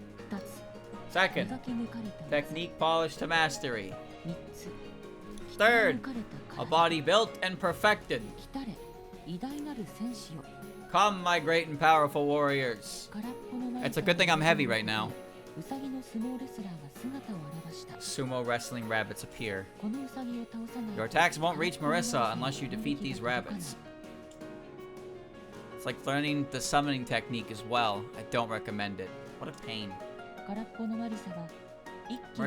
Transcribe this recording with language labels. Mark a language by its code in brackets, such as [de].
[ja] 二つ [en] Second, [ja] 磨き抜かれた [en] technique polished to mastery. [ja] 三つ [en] Third, [ja] 鍛え抜かれ [en] a [ja] た体 [en] body built and perfected. [ja] 来れ偉大なる戦士よ [en] Come, my great and powerful warriors. [ja] 空っぽの前 [en] It's a good thing I'm heavy right now. [ja] ウサギの相撲レスラーが姿を現した [en] Sumo wrestling rabbits appear. [ja] このウサギを倒さない [en] Your attacks won't reach Marisa unless you defeat these rabbits. It's like learning the summoning technique as well. I don't recommend it. What a pain. [ja] 空っぽのマリサは一気に